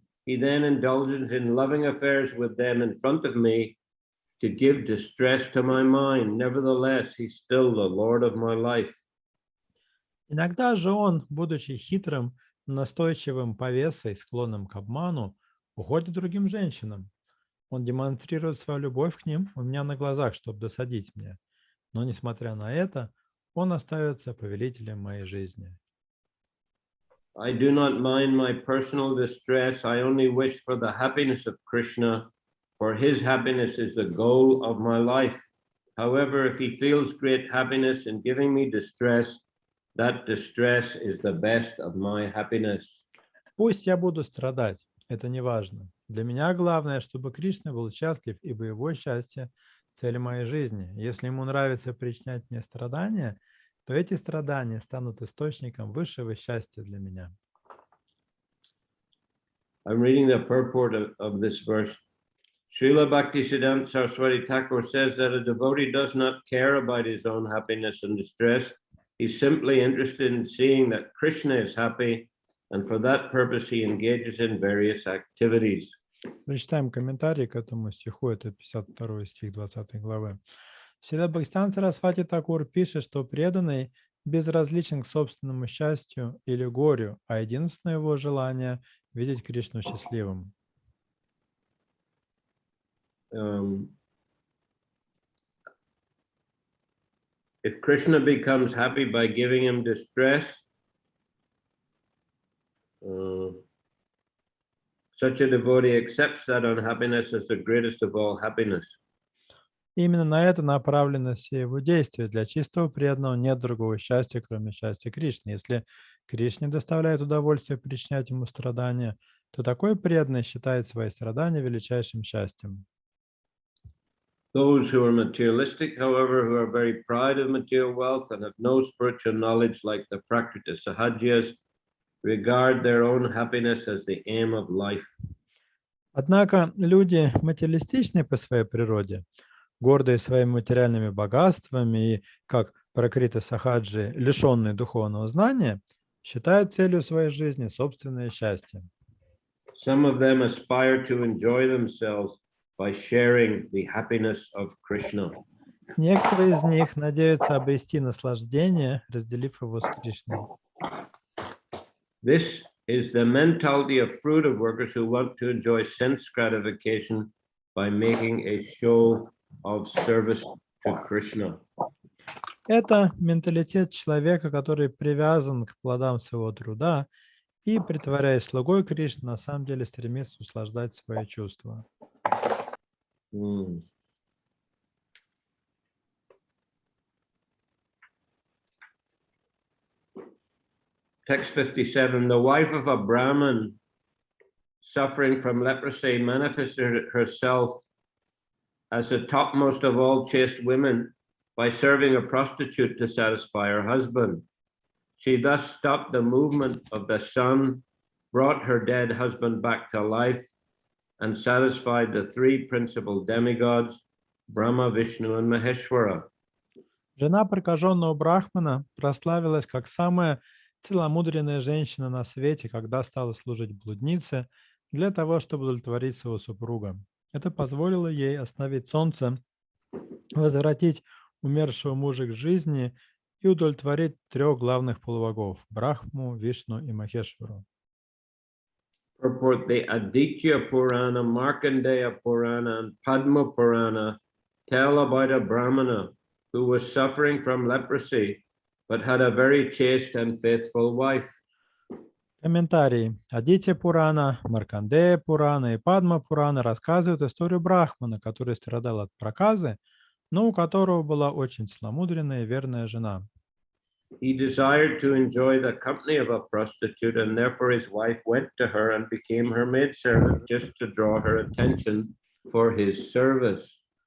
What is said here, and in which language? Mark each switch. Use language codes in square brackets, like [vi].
[en] He then indulges in loving affairs with them in front of me to give distress to my mind. Nevertheless, he's still the Lord of my life. [ru] Иногда же он, будучи хитрым, настойчивым повесой, склонным к обману, уходит к другим женщинам. Он демонстрирует свою любовь к ним у меня на глазах, чтобы досадить мне. Но, несмотря на это, он остается повелителем моей жизни. [en] I do not mind my personal distress. I only wish for the happiness of Krishna, for his happiness is the goal of my life. However, if he feels great happiness in giving me distress, that distress is the best of my happiness. [ru] Пусть я буду страдать, это не важно. Для меня главное, чтобы Кришна был счастлив, ибо его счастье – цель моей жизни. Если ему нравится причинять мне страдания, то эти страдания станут источником высшего счастья для меня. [en] I'm reading the purport of this verse. Srila Bhaktisiddhanta Saraswati Thakur says that a devotee does not care about his own happiness and distress. He's simply interested in seeing that Krishna is happy, and for that purpose he engages in various activities. [ru] Прочитаем комментарий к этому стиху, это 52 стих 20 главы. Шрила Бхактисиддханта Сарасвати Такур пишет, что преданный безразличен к собственному счастью или горю, а единственное его желание – видеть Кришну счастливым. [en] If Krishna becomes happy by giving him distress, such a devotee accepts that unhappiness as the greatest of all happiness. [ru] Именно на это направлены все его действия. Для чистого преданного нет другого счастья, кроме счастья Кришны. Если Кришне доставляет удовольствие причинять ему страдания, то такой преданный считает свои страдания величайшим счастьем. [en] Those who are materialistic, however, who are very proud of material wealth and have no spiritual knowledge like the Prakriti Sahajyas, regard their own happiness as the aim of life. [ru] Однако люди материалистичны по своей природе, гордые своими материальными богатствами и, как Пракрита Сахаджи, лишенные духовного знания, считают целью своей жизни собственное счастье. [en] Some of them aspire to enjoy themselves by sharing the happiness of Krishna. [ru] Некоторые из них надеются обрести наслаждение, разделив его с Кришной. [en] This is the mentality of fruitive workers who want to enjoy sense gratification by making a show of service to Krishna. [ru] Это менталитет человека, который привязан к плодам своего труда и, притворяясь слугой Кришны, на самом деле стремится услаждать свои чувства. [en] Text 57, the wife of a Brahmin suffering from leprosy manifested herself as the topmost of all chaste women by serving a prostitute to satisfy her husband. She thus stopped the movement of the sun, brought her dead husband back to life, and satisfied the three principal demigods, Brahma, Vishnu, and Maheshwara. [ru] Жена прокаженного брахмана прославилась как самая целомудренная женщина на свете, когда стала служить блуднице для того, чтобы удовлетворить своего супруга. Это позволило ей остановить солнце, возвратить умершего мужа к жизни и удовлетворить трех главных полубогов – Брахму, Вишну и Махешвару. [en] Purport the Aditya Purana, Markandeya Purana, and Padma Purana tell about a Brahmana who was suffering from leprosy, but had a very chaste and faithful wife. [ru] Комментарии. Адитья Пурана, Маркандея Пурана и Падма Пурана рассказывают историю Брахмана, который страдал от проказы, но у которого была очень целомудренная и верная жена. [en] He desired to enjoy the company of a prostitute, and therefore his wife went to her and became her maidservant just to draw her attention for his service.